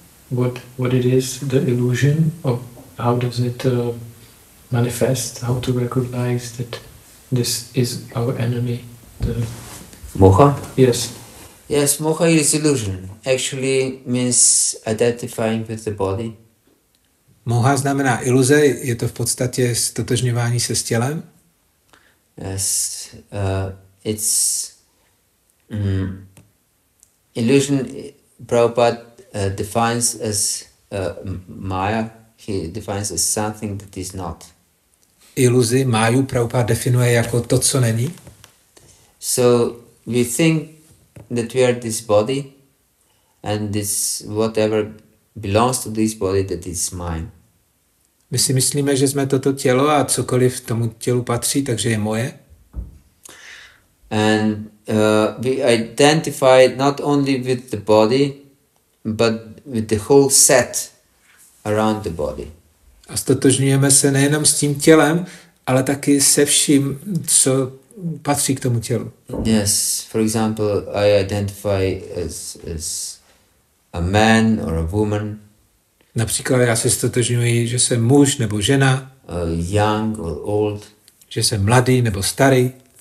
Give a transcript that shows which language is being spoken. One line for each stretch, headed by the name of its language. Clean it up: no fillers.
English: What it is, the illusion, or how does it manifest, how to recognize that this is our enemy. Moha? Yes. Yes, moha is illusion. Actually means identifying with the body.
Czech: Moha znamená iluze, je to v podstatě stotožňování se s tělem.
English: Yes, it's illusion. Prabhupada defines as maya. He defines as something that is not.
Czech: Iluzi, máju, Prabhupada definuje jako to, co není.
English: So we think that we are this body, and this whatever belongs to this body, that is mine.
Czech: My si myslíme, že jsme toto tělo a cokoliv tomu tělu patří, takže je moje.
English: And we identify not only with the body, but with the whole set around the body.
Czech: A stotožňujeme se nejenom s tím tělem, ale taky se vším, co patří k tomu tělu.
English: Yes, for example, I identify as a man or a woman.
Czech: Například já se stotožňuji, že jsem muž nebo žena,
English: young or old.
Czech: že jsem mladý nebo starý.